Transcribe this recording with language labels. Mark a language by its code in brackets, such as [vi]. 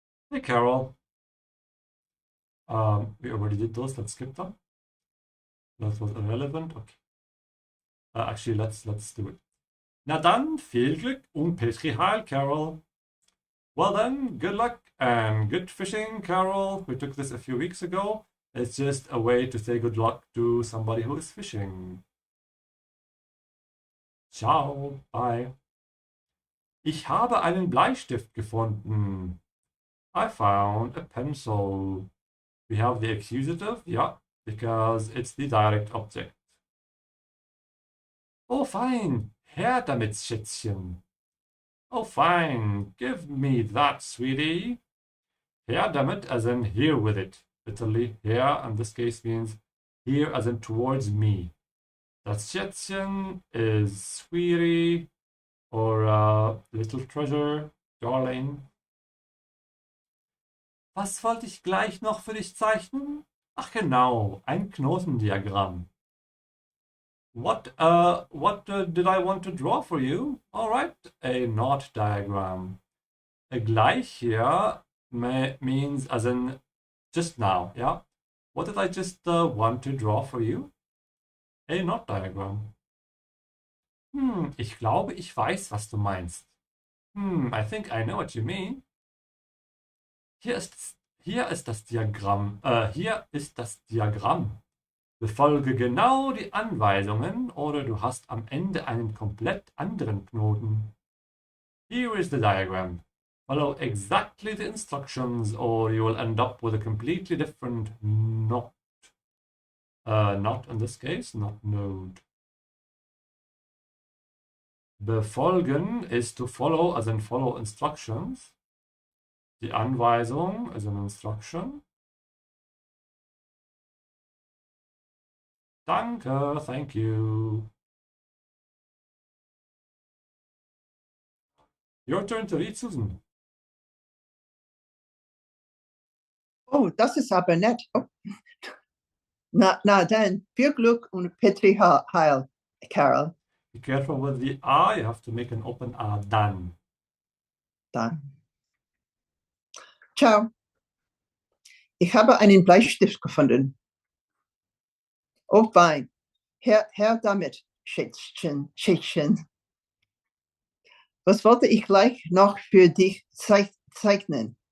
[en] Hey, Carol. We already did those. Let's skip them. That was irrelevant. Okay. Actually, let's do it. [de] Na dann, viel Glück und Petri Heil, Carol. [en] Well then, good luck and good fishing, Carol. We took this a few weeks ago. It's just a way to say good luck to somebody who is fishing. Ciao, bye. [de] Ich habe einen Bleistift gefunden. [en] I found a pencil. We have the accusative, yeah, because it's the direct object. [de] Oh, fine. Her damit, Schätzchen. Oh, fine. [en] Give me that, sweetie. Her damit as in here with it. Literally, here in this case means here as in towards me. Das Schätzchen is sweetie or little treasure, darling. [de] Was wollte ich gleich noch für dich zeichnen? Ach genau, ein Knotendiagramm. [en] What did I want to draw for you? All right, a knot diagram. Gleich here means as in just now, yeah? What did I just want to draw for you? A knot diagram. [de] Ich glaube, ich weiß, was du meinst. [en] I think I know what you mean. [de] Hier ist das Diagramm. Hier ist das Diagramm. Befolge genau die Anweisungen oder du hast am Ende einen komplett anderen Knoten. [en] Here is the diagram. Follow exactly the instructions or you will end up with a completely different knot. Not in this case, not node. Befolgen is to follow, as in follow instructions. Die Anweisung is an instruction. Danke, thank you. Your turn to read, Susan. [de] Oh, das ist aber nett. Oh. Na dann, viel Glück und Petri Heil, Carol. [en] Be careful with the A, you have to make an open A, dann. [de] Dann. Ciao. Ich habe einen Bleistift gefunden. Oh, fein. Her damit, Schätzchen. Was wollte ich gleich noch für dich zeichnen?